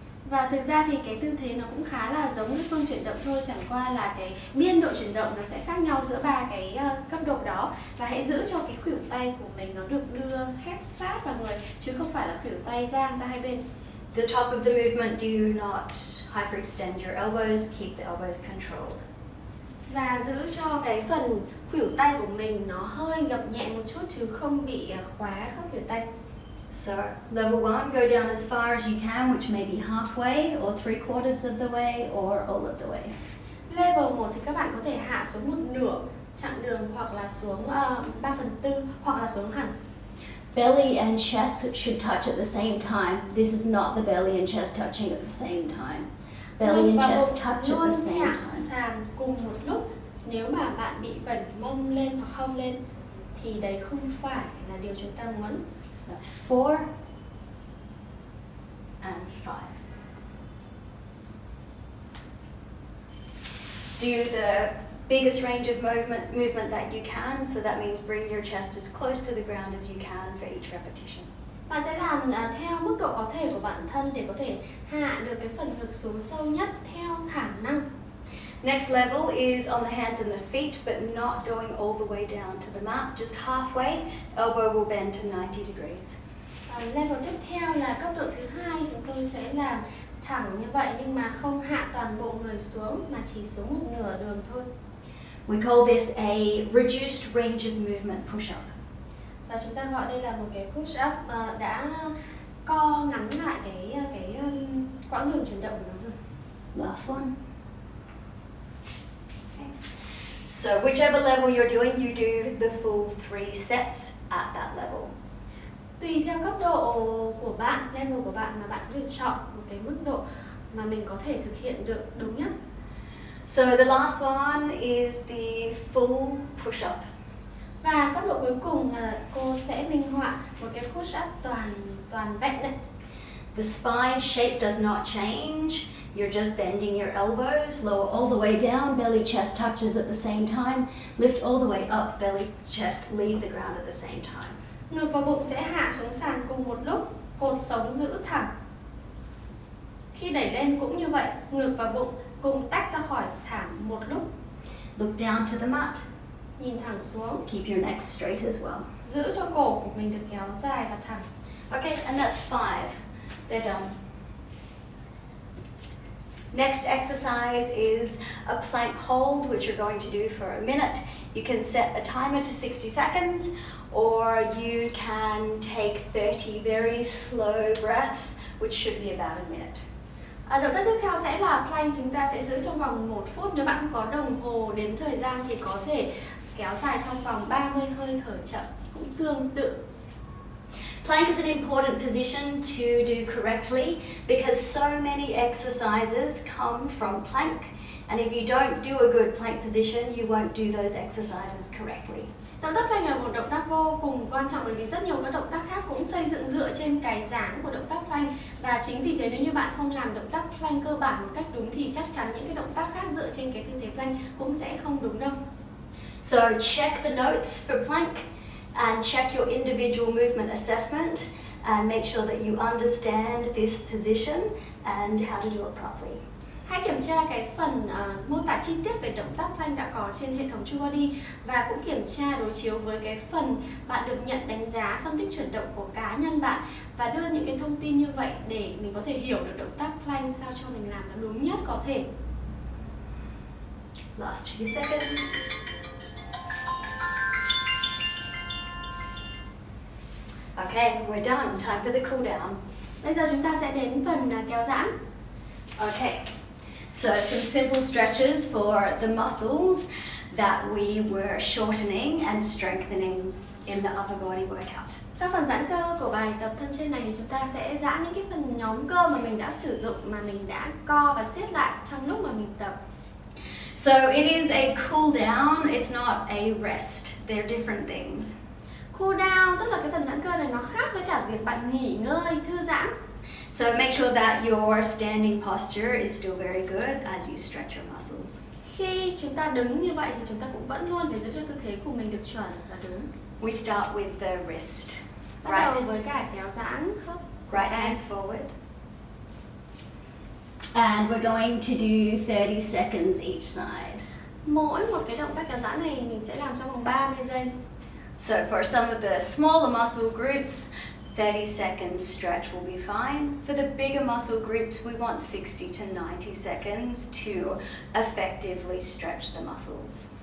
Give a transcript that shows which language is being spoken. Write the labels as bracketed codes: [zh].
[vi] Và thực ra thì cái tư thế nó cũng khá là giống với phương chuyển động thôi, chẳng qua là cái biên độ chuyển động nó sẽ khác nhau giữa ba cái cấp độ đó. Và hãy giữ cho cái khuỷu tay của mình nó được đưa khép sát vào người chứ không phải là khuỷu tay dang ra hai bên. [en] The top of the movement, do not hyperextend your elbows, keep the elbows controlled. [vi] Và giữ cho cái phần khuỷu tay của mình nó hơi gập nhẹ một chút chứ không bị khóa khớp khuỷu tay. [en] So level 1, go down as far as you can, which may be halfway or 3/4 of the way or all of the way. [vi] Level 1 thì các bạn có thể hạ xuống một nửa chặng đường hoặc là xuống 3/4 hoặc là xuống hẳn. [en] Belly and chest should touch at the same time. This is not the belly and chest touching at the same time. Belly [vi] Ngực [en] and [vi] và [en] chest [vi] bụng [en] touch at [vi] luôn [en] the same [vi] chạm [en] time. [vi] sàn cùng một lúc. Nếu mà bạn bị vẩn mông lên hoặc hông lên thì đấy không phải là điều chúng ta muốn. [en] That's 4 and 5. Do the biggest range of movement that you can, so that means bring your chest as close to the ground as you can for each repetition. [vi] Bạn sẽ làm theo mức độ có thể của bản thân để có thể hạ được cái phần ngực xuống sâu nhất theo khả năng. [en] Next level is on the hands and the feet, but not going all the way down to the mat, just halfway. Elbow will bend to 90 degrees. [vi] Level tiếp theo là cấp độ thứ hai, chúng tôi sẽ làm thẳng như vậy nhưng mà không hạ toàn bộ người xuống mà chỉ xuống một nửa đường thôi. [en] We call this a reduced range of movement push-up. [vi] Và chúng ta gọi đây là một cái push up đã co ngắn lại cái quãng đường chuyển động của nó rồi. [en] Last one. So whichever level you're doing, you do the full 3 sets at that level. [vi] Tùy theo cấp độ của bạn, level của bạn mà bạn có thể chọn một cái mức độ mà mình có thể thực hiện được đúng nhất. [en] So the last one is the full push-up. [vi] Và cấp độ cuối cùng là cô sẽ minh họa một cái push up toàn vẹn đấy. [en] The spine shape does not change. You're just bending your elbows, lower all the way down, belly chest touches at the same time, lift all the way up, belly chest leave the ground at the same time. [vi] Ngực và bụng sẽ hạ xuống sàn cùng một lúc, cột sống giữ thẳng. Khi đẩy lên cũng như vậy, ngực và bụng cùng tách ra khỏi thảm một lúc. [en] Look down to the mat. [vi] Nhìn thẳng xuống, [en] Keep your neck straight as well. [vi] giữ cho cổ của mình được kéo dài và thẳng. [en] Okay, and that's 5. They're done. Next exercise is a plank hold, which you're going to do for a minute. You can set a timer to 60 seconds, or you can take 30 very slow breaths, which should be about a minute. [vi] Động tác tiếp theo sẽ là plank, chúng ta sẽ giữ trong vòng 1 phút. Nếu bạn không có đồng hồ đếm thời gian thì có thể kéo dài trong vòng 30 hơi thở chậm, cũng tương tự. [en] Plank is an important position to do correctly because so many exercises come from plank, and if you don't do a good plank position, you won't do those exercises correctly. [vi] Động tác plank là một động tác vô cùng quan trọng bởi vì rất nhiều các động tác khác cũng xây dựng dựa trên cái dáng của động tác plank, và chính vì thế nếu như bạn không làm động tác plank cơ bản một cách đúng thì chắc chắn những cái động tác khác dựa trên cái tư thế plank cũng sẽ không đúng đâu. [en] So check the notes for plank and check your individual movement assessment and make sure that you understand this position and how to do it properly. [vi] Hãy kiểm tra cái phần mô tả chi tiết về động tác plank đã có trên hệ thống TrueBody và cũng kiểm tra đối chiếu với cái phần bạn được nhận đánh giá phân tích chuyển động của cá nhân bạn và đưa những cái thông tin như vậy để mình có thể hiểu được động tác plank sao cho mình làm nó đúng nhất có thể. [en] Last few seconds. Okay, we're done. Time for the cool down. [vi] Bây giờ chúng ta sẽ đến phần kéo giãn. [en] Okay, so some simple stretches for the muscles that we were shortening and strengthening in the upper body workout. [vi] Trong phần giãn cơ của bài tập thân trên này thì chúng ta sẽ giãn những cái phần nhóm cơ mà mình đã sử dụng, mà mình đã co và siết lại trong lúc mà mình tập. [en] So it is a cool down, it's not a rest. They're different things. [vi] Cool down tức là cái phần giãn cơ này nó khác với cả việc bạn nghỉ ngơi, thư giãn. [en] So make sure that your standing posture is still very good as you stretch your muscles. [vi] Khi chúng ta đứng như vậy thì chúng ta cũng vẫn luôn phải giữ cho tư thế của mình được chuẩn và đứng. [en] We start with the wrist. [vi] Bắt đầu với cả kéo giãn khớp. [en] Right hand forward. And we're going to do 30 seconds each side. Mỗi một cái động tác kéo giãn này mình sẽ làm trong vòng 30 giây. So for some of the smaller muscle groups, 30 seconds stretch will be fine. For the bigger muscle groups, we want 60 to 90 seconds to effectively stretch the muscles.